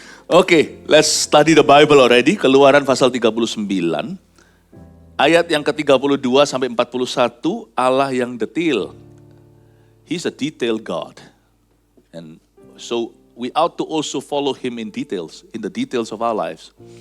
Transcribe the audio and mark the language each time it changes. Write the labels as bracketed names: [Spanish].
[English] Oke, let's study the Bible already. [Indonesian] Keluaran pasal 39. Ayat yang ke-32 sampai 41, Allah yang detil. [English] He's a detailed God. And so we ought to also follow him in details, in the details of our lives.